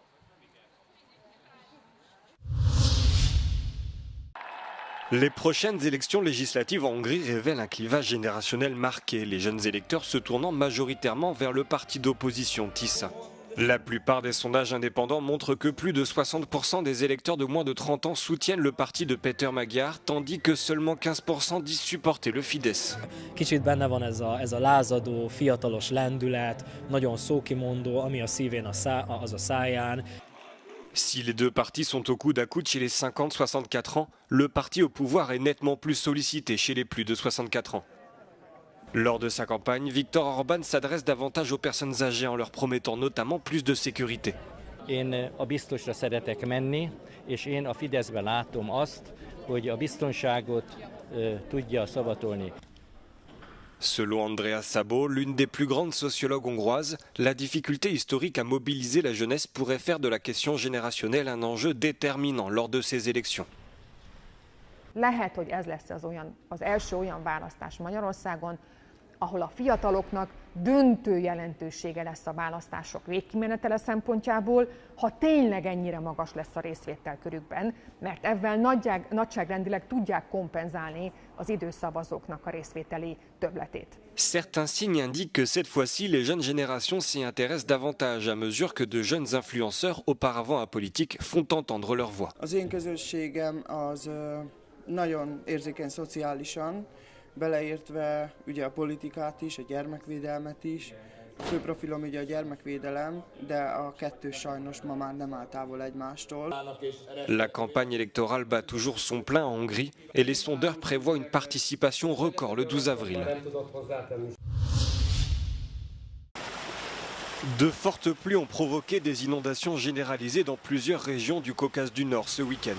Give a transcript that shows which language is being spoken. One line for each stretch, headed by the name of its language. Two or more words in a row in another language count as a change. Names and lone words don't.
French: Les prochaines élections législatives en Hongrie révèlent un clivage générationnel marqué, les jeunes électeurs se tournant majoritairement vers le parti d'opposition TISA. La plupart des sondages indépendants montrent que plus de 60% des électeurs de moins de 30 ans soutiennent le parti de Péter Magyar, tandis que seulement 15% disent supporter le Fidesz.
Hungarian: Kicsit benne van ez a lázadó, fiatalos lendület, nagyon szókimondó, ami a szívén az a száján.
French: Si les deux partis sont au coude à coude chez les 50-64 ans, le parti au pouvoir est nettement plus sollicité chez les plus de 64 ans. Lors de sa campagne, Viktor Orbán s'adresse davantage aux personnes âgées en leur promettant notamment plus de sécurité.
Hungarian: Én a biztosra szeretek menni, és én a Fideszben látom azt, hogy a biztonságot tudja szavatolni.
French: Selon Andrea Szabo, l'une des plus grandes sociologues hongroises, la difficulté historique à mobiliser la jeunesse pourrait faire de la question générationnelle un enjeu déterminant lors de ces élections.
Hungarian: Lehet, hogy ez lesz az első olyan választás Magyarországon, ahol a fiataloknak döntő jelentősége lesz a választások végkimenetele szempontjából, ha tényleg ennyire magas lesz a részvétel körükben, mert ezzel nagyságrendileg tudják kompenzálni az időszavazóknak a részvételi többletét.
French: Certains signes indiquent que cette fois-ci, les jeunes générations s'y intéressent davantage à mesure que de jeunes influenceurs auparavant apolitiques font entendre leur voix.
Hungarian: Az én közösségem az nagyon érzékeny szociálisan, beleértve ugye a politikát is, a gyermekvédelmet is. A fő profilom ugye a gyermekvédelem, de a kettő sajnos ma már nem áll távol egymástól.
French: La campagne électorale bat toujours son plein en Hongrie et les sondeurs prévoient une participation record le 12 avril. De fortes pluies ont provoqué des inondations généralisées dans plusieurs régions du Caucase du Nord ce week-end.